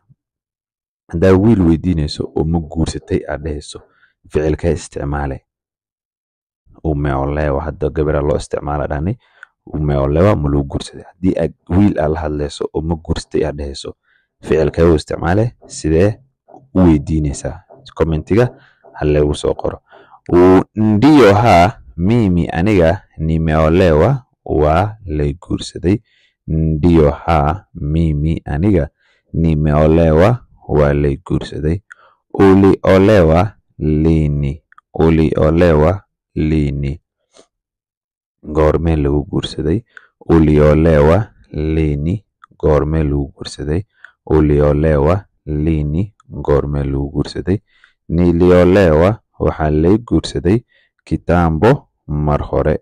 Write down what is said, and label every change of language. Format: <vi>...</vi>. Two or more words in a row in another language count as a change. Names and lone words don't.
<so>Haddaa wiil weydiinayso oo ma guursatay aad dhehayso ficilka isticmaale umeolewa. Hadda gabar loo isticmaala dhani umeolewa ma lagu guursaday. Haddii aad wiil aad la hadlayso oo ma guursatay aad dhehayso ficilka uu isticmaale sidee u weydiinaysaa. Commentiga hal lagu soo qoro.</so> <sw>Ndiyo mimi</sw> <so>aniga nimeolewa waa la guursaday.</so> <sw>Ndiyo mimi</sw> <so>aniga nimeolewa waa la guursaday.</so> <sw>Uliolewa lini. Uliolewa lini.</sw> <so>Goormee lagu guursaday.</so> <sw>Uliolewa lini.</sw> <so>Goormee lagu guursaday.</so> <sw>Uliolewa lini.</sw> <so>Goormee lagu guursaday. Niliolewa waxaa la guursaday kitambo mar hore.</so>